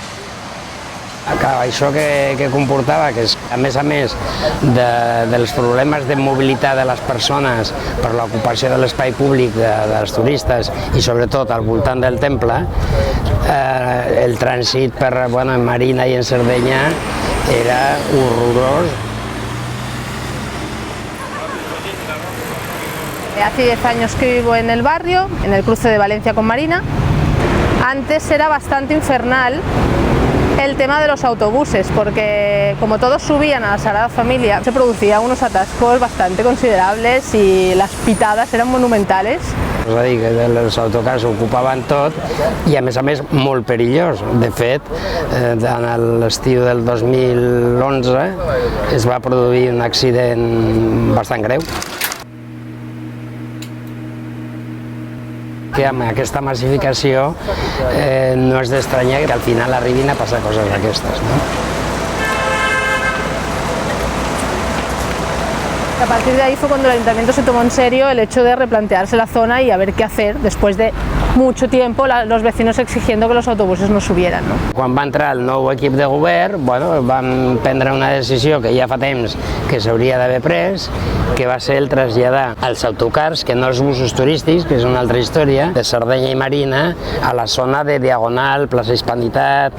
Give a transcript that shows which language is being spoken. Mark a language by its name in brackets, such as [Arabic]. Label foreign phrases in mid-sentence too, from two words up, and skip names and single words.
[Catalan] Això que comportava que, a més dels problemes de mobilitat de les persones per l'ocupació de l'espai públic dels turistes i sobretot al voltant del temple, el trànsit per en Marina i en Sardenya era horrorós. [Spanish] Hace 10 años que vivo en el barrio, en el cruce de Valencia con Marina. Antes era bastante infernal el tema de los autobuses, porque como todos subían a la Sagrada Familia, se producían unos atascos bastante considerables y las pitadas eran monumentales. [Catalan] És a dir, que els autocars ocupaven tot i a més molt perillós. De fet, en l'estiu del 2011 es va produir un accident bastant greu. Que amb aquesta massificació no és d'estranyar que al final arribin a passar coses d'aquestes, no? [Spanish] A partir de ahí fue cuando el Ayuntamiento se tomó en serio el hecho de replantearse la zona y a ver qué hacer después de mucho tiempo los vecinos exigiendo que los autobuses no subieran, no? [Catalan] Quan va entrar el nou equip de govern, van prendre una decisió que ja fa temps que s'hauria d'haver pres, que va ser el traslladar els autocars, que no els busos turístics, que és una altra història, de Sardenya i Marina, a la zona de Diagonal, plaça Hispanitat.